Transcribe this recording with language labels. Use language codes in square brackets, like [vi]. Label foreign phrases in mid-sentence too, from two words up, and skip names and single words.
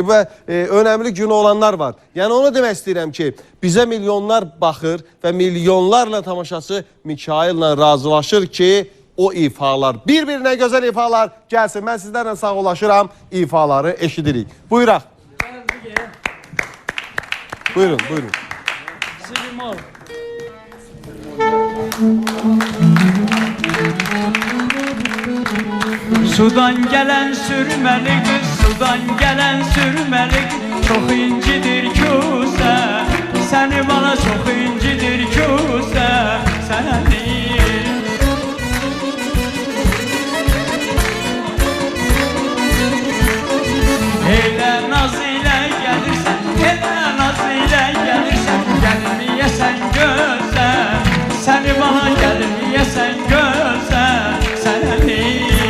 [az] Və önəmli günü olanlar var. Yəni onu demək istəyirəm ki, bizə milyonlar baxır və milyonlarla tamaşaçı Mikail'la razılaşır ki, o ifalar, bir-birinə gözəl ifalar gəlsin. Mən sizlərlə sağolaşıram, ifaları eşidirik. Buyuraq. Buyurun, buyurun. [tr] Sudan gelen sürmeli kız, sudan gelen sürmeli kız, çok incidir küse, seni bana çok incidir küse, sana değil. Eyle naz ile gelirsen, eyle naz ile gelirsen, gelmeyesen göze, seni bana gelmeyesen göze, sana değil.